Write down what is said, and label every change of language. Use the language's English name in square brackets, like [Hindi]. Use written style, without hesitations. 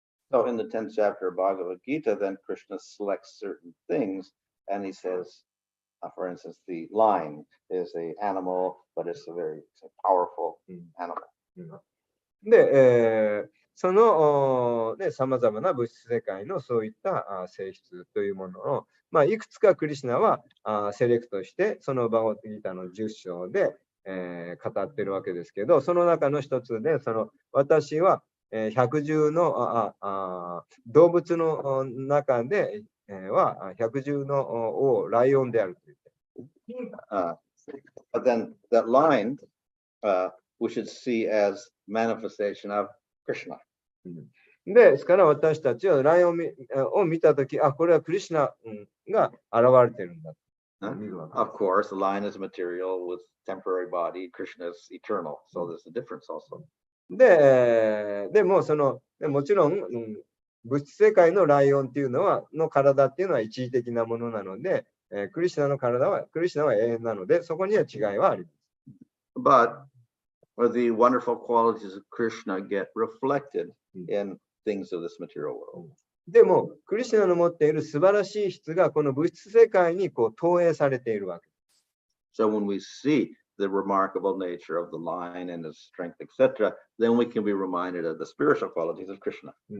[English] So in the 10th chapter of Bhagavad Gita, then Krishna selects certain things and he says, for instance, the lion is an animal, but it's a very powerful animal. [Japanese] で、そのさまざまな物質世界のそういった性質というものを、いくつかクリシュナはセレクトして、そのバガバットギータの10章で、語っているわけですけど、その中の一つで、私は百獣の動物の中では百獣の王、ライオンであると言って。 [English] But then that lion, we should see as manifestation of Krishna. [Japanese] ですから私たちはライオンを見たとき、これはクリシュナが現れているんだ。 [English] Of course, the lion is material with temporary body, Krishna is eternal. So there's a difference also. [Japanese] でももちろん、物質世界のライオンっていうの体っていうのは一時的なものなので、クリシュナは永遠なので、そこには違いはあります。 [English] But the wonderful qualities of Krishna get reflected in things of this material world. [Japanese] でも、クリシュナの持っている素晴らしい質がこの物質世界に投影されているわけです。 [English] So when we see the remarkable nature of the lion and his strength, etc., then we can be reminded of the spiritual qualities of Krishna.